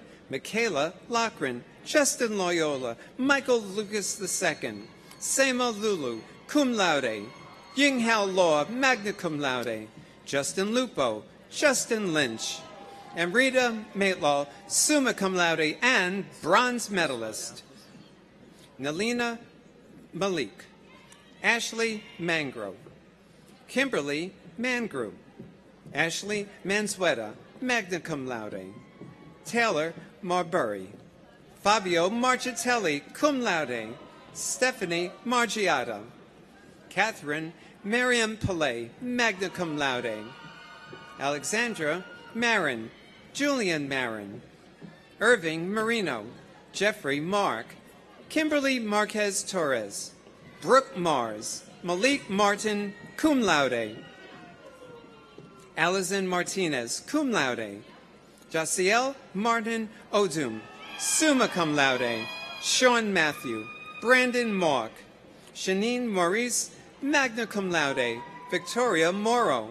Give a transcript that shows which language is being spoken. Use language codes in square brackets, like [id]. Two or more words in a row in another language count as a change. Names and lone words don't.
[en] Michaela Lochran. Justin Loyola. Michael Lucas II. Sema Lulu, [la] cum laude. [en] Yinghao Law, [la] magna cum laude. [en] Justin Lupo. Justin Lynch. Amrita Maitlaw, [la] summa cum laude [en] and bronze medalist. Nalina Malik. Ashley Mangro. Kimberly Mangru. Ashley Mansueta, [la] magna cum laude. [en] Taylor Marbury. Fabio Marchitelli, [la] cum laude. [en] Stephanie Margiata. Catherine Miriam Pillay, [la] magna cum laude. [en] Alexandra Marin. Julian Marin. Irving Marino. Jeffrey Mark. Kimberly Marquez Torres. Brooke Mars. Malik Martin, [la] cum laude. [en] Alison Martinez, [la] cum laude. [en] Jaciel Martin Odum, [la] summa cum laude. [en] Sean Matthew. Brandon Mark. Shanine Maurice [la] magna cum laude, [en] Victoria Morrow.